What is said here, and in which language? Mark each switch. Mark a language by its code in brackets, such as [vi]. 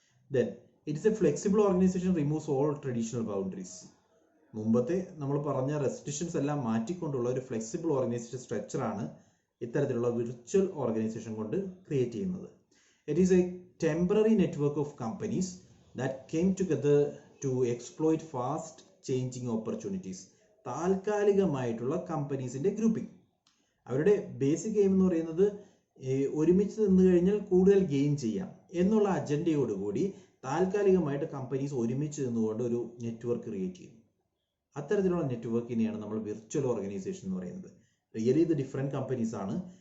[en] Then it's a flexible organisation removes all traditional boundaries. [ml] മുമ്പത്തെ നമ്മൾ പറഞ്ഞ റെസ്ട്രിക്ഷൻസ് എല്ലാം മാറ്റിക്കൊണ്ടുള്ള ഒരു ഫ്ലെക്സിബിൾ ഓർഗനൈസേഷൻ സ്ട്രക്ചറാണ് ഇത്തരത്തിലുള്ള വിർച്വൽ ഓർഗനൈസേഷൻ കൊണ്ട് ക്രിയേറ്റ് ചെയ്യുന്നത്. [en] It is a temporary network of companies that came together to exploit fast changing opportunities. [ml] താൽക്കാലികമായിട്ടുള്ള കമ്പനീസിൻ്റെ grouping. അവരുടെ basic aim എന്ന് പറയുന്നത് ഒരുമിച്ച് നിന്ന് കഴിഞ്ഞാൽ കൂടുതൽ ഗെയിൻ ചെയ്യാം എന്നുള്ള അജണ്ടയോടുകൂടി താൽക്കാലികമായിട്ട് കമ്പനീസ് ഒരുമിച്ച് നിന്നുകൊണ്ട് ഒരു നെറ്റ്വർക്ക് ക്രിയേറ്റ് ചെയ്യും. അത്തരത്തിലുള്ള നെറ്റ്വർക്കിനെയാണ് നമ്മൾ വിർച്വൽ ഓർഗനൈസേഷൻ എന്ന് പറയുന്നത്. റിയലി ഇത് ഡിഫറെൻറ്റ് കമ്പനീസ് ആണ്.